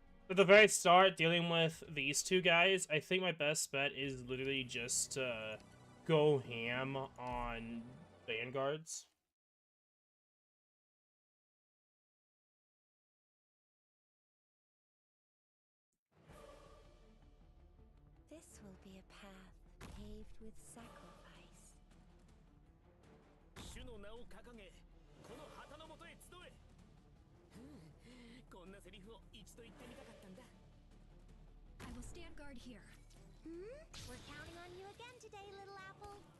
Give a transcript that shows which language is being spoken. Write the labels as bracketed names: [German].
[English] At the very start, dealing with these 2 guys, I think my best bet is literally just go ham on Vanguards. will be a path paved with sacrifice. [Japanese] 主の名を掲げ、この旗の下へ集え。こんなセリフを一度言ってみたかったんだ。 [English] I will stand guard here. We're counting on you again today, little apple.